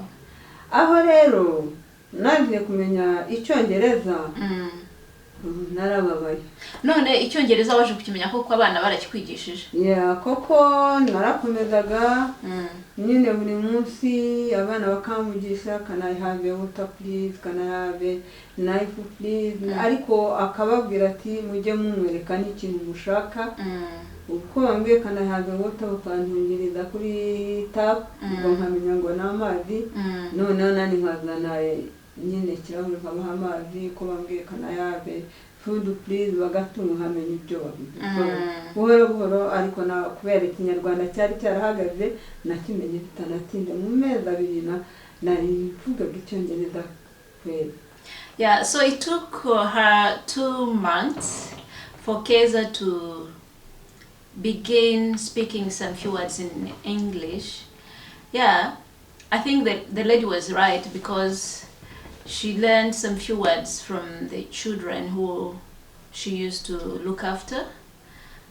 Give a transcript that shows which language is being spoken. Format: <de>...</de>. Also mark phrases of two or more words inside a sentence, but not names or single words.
<rw>Aho rero nagiye kumenya icyongereza, narababaye. None icyongereza waje kukimenya koko abana barakikwigishije? Koko narakomezaga nyine buri munsi abana bakamugisha,</rw> <en>can I have a water please, can I have a knife please,</en> <rw>ariko akababwira ati mujye mumwereka n'ikintu mushaka. Uko bambwiye</rw> <en>can I have a water</en> <rw>bakantungiriza kuri tap, ngo nkamenya ngo ni amazi. Noneho nani nkazana nyine ikirahure nkabaha amazi. Ko bambwiye</rw> <en>can I have a food please,</en> <rw>bagatunga nkamenya ibyo babivuga buhoro buhoro. Ariko na kubera ikinyarwanda cyari cyarahagaze nakimenye bitanatinda, mu mezi abiri nari mvugaga icyongereza kweli.</rw> <en>So it took her 2 months for Keza to begin speaking some few words in English. I think that the lady was right, because she learned some few words from the children who she used to look after.</en>